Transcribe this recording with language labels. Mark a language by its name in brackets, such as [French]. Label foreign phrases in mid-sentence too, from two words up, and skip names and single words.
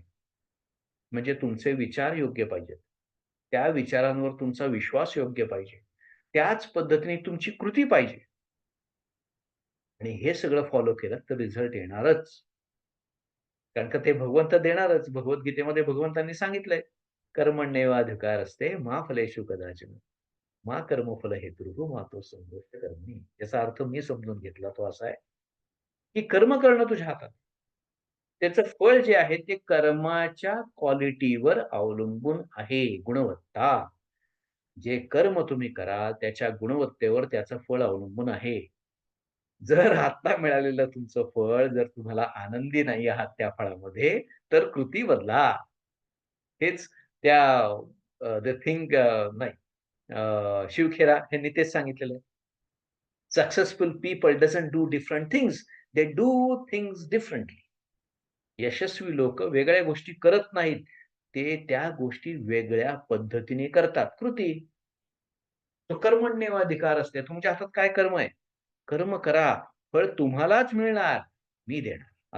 [Marathi] म्हणजे तुमचे विचार योग्य पाहिजेत. त्या विचारांवर तुमचा विश्वास योग्य पाहिजे. त्याच पद्धतीने तुमची कृती पाहिजे आणि हे सगळं फॉलो केलं तर रिझल्ट येणारच. कारण का ते भगवंत देणारच. भगवद्गीतेमध्ये भगवंतांनी सांगितलंय, [Sanskrit] कर्मण्येवाधिकारस्ते मा फलेषु कदाचन. मा कर्मफल हेतुर्भुः मा तो संगोष्ठ कर्मणी. [Marathi] याचा अर्थ मी समजून घेतला तो असा आहे, की कर्म करणं तुझ्या हातात. त्याचं फळ जे आहे ते कर्माच्या क्वालिटीवर अवलंबून आहे, गुणवत्ता. जे कर्म तुम्ही कराल त्याच्या गुणवत्तेवर त्याचं फळ अवलंबून आहे. जर आता मिळालेलं तुमचं फळ जर तुम्हाला आनंदी नाही आहात त्या फळामध्ये, तर कृती बदला. हेच त्या [English] the thing [Marathi] नाही शिवखेरा यांनी तेच सांगितलेलं आहे. [English] Successful people doesn't do different things, they do things differently. [Marathi] यशस्वी लोकं वेगळ्या गोष्टी करत नाहीत. ते त्या गोष्टी वेगळ्या पद्धतीने करतात. कृती. तो कर्मण्येवाधिकार असते. तुमच्या हातात काय कर्म आहे? कर्म करा. फळ तुम्हालाच मिळणार. मी देणार.